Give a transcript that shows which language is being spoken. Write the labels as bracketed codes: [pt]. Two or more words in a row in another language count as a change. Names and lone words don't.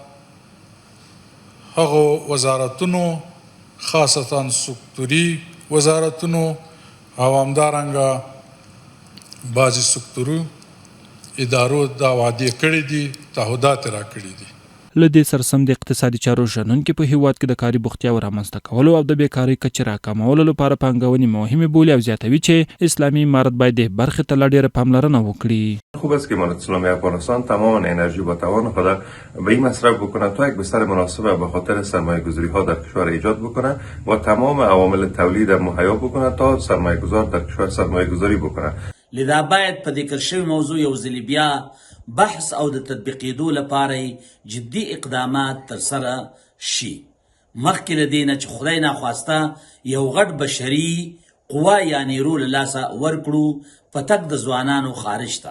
[ps] هغو وزارتونو خاصتا سکتوري وزارتونو او همدارنګه بعضې سکتورو ادارو دا وعدې کړي دي تعهدات را کړي دي. له دې سره سم د اقتصادي چارو شنونکي په هیواد کې د کاري بوختیاو رامنځته کولو او د بیکارۍ کچې راکمولو لپاره پانګونې مهمې بولي او زیاتوي چې اسلامي امارت باید د برخې ته لا ډېره پاملرنه وکړي. [fa] خوب است که امارت اسلامی افغانستان تمام انرژی با توان خود به این مصرف بکنه تا یک بستر مناسب به خاطر سرمایه گذاری ها در کشور ایجاد بکنه و تمام عوامل تولید مهیا بکنه تا سرمایه گذار در کشور سرمایه گذاری بکنه. [ps] لذا باید په ذکر شوی موضوع یو ځل بیا بحث او د تطبیقېدو لپاره جدي اقدامات ترسره شي. مخکې له دې نه چې خدای ناخواسته یو غټ بشري قوا یا نیرو له لاسه ورکړو په تګ د ځوانانو خارج ته.